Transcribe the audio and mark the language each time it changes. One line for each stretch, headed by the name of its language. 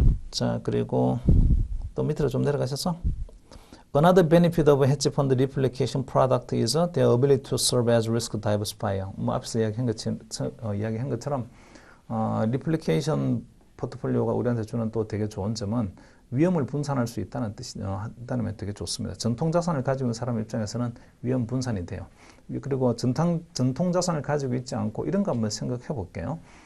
Korean: 자, 그리고 또 밑으로 좀 내려가셔서
English: Another benefit of a hedge fund replication product is their ability to serve as risk diversifier.
Korean: 뭐 앞서 이야기한 것처럼 리플리케이션 포트폴리오가 우리한테 주는 또 되게 좋은 점은 위험을 분산할 수 있다는 뜻이 한다는 면 되게 좋습니다. 전통 자산을 가지고 있는 사람 입장에서는 위험 분산이 돼요. 그리고 전통 자산을 가지고 있지 않고 이런 거 한번 생각해 볼게요.